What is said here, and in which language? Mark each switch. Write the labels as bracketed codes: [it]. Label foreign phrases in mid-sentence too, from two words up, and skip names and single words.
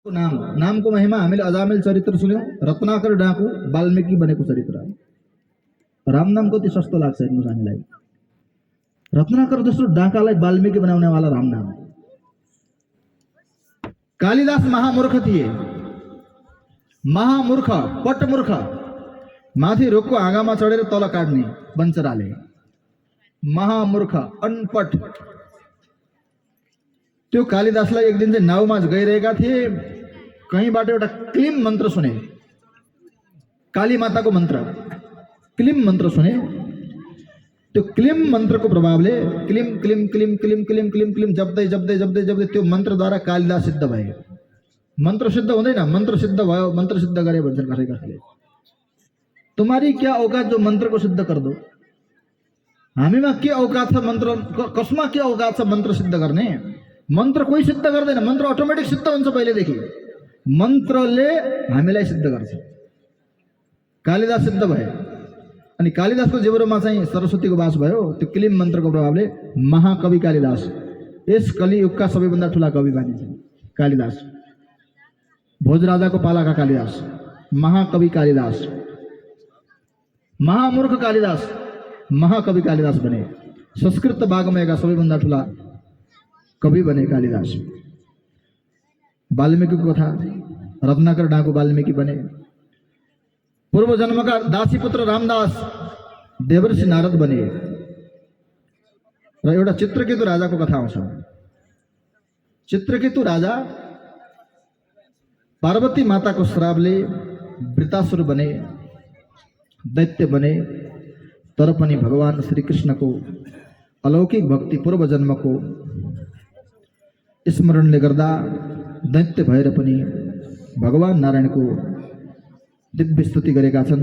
[ne] नाम नामको महिमा हामीले अजामिल चरित्र सुन्यौं, रत्नाकर डाकु वाल्मीकि बनेको चरित्र। राम नाम कति सस्तो लाग्छ हेर्नुस् हामीलाई। रत्नाकर जस्तो डाकालाई वाल्मीकि बनाउने वाला राम नाम। कालिदास महामूर्ख थिए, महामूर्ख, पटमूर्ख। माथि रुखको हाँगामा चढेर तल काट्ने बन्चराले। महामूर्ख, अनपट। त्यो कालिदासलाई एक दिन चाहिँ नाउमा गइरहेका थिए, कहीँबाट एउटा क्लिम मन्त्र सुने, काली माताको मन्त्र, क्लिम मन्त्र सुने। त्यो क्लिम मन्त्रको प्रभावले क्लिम क्लिम क्लिम क्लिम क्लिम क्लिम क्लिम जप्दै जप्दै जप्दै जप्दै त्यो मन्त्रद्वारा कालिदास सिद्ध भए। मन्त्र सिद्ध हुँदैन, मन्त्र सिद्ध भयो, मन्त्र सिद्ध गरे भन्छन् कसै कसैले। [hi] तुम्हारी क्या औकात जो मन्त्र को सिद्ध कर दो। [ne] हामीमा के औकात छ मन्त्र, कसमा के औकात छ मन्त्र सिद्ध गर्ने। मन्त्र कोही सिद्ध गर्दैन, मन्त्र अटोमेटिक सिद्ध हुन्छ पहिलेदेखि। मन्त्रले हामीलाई सिद्ध गर्छ। कालिदास सिद्ध भए अनि कालिदासको जिब्रोमा चाहिँ सरस्वतीको वास भयो। त्यो क्लिम मन्त्रको प्रभावले महाकवि कालिदास, यस कलियुगका सबैभन्दा ठुला कवि मानिन्छन् कालिदास। भोजराजाको पालाका कालिदास, महाकवि कालिदास, महामूर्ख कालिदास, महाकवि कालिदास बने। संस्कृत वाङ्मयका सबैभन्दा ठुला कवि बने कालिदास। वाल्मीकिको कथा, रत्नाकर डाकु वाल्मीकि बने। पूर्व जन्मका दासी पुत्र रामदास देवर्षि नारद बने। र एउटा चित्रकेतु राजाको कथा आउँछ। चित्रकेतु राजा पार्वती माताको श्रापले वृतासुर बने, दैत्य बने। तर पनि भगवान श्री कृष्णको अलौकिक भक्ति पूर्व जन्मको स्मरणले गर्दा दैत्य भएर पनि भगवान नारायणको दिव्य स्तुति गरेका छन्।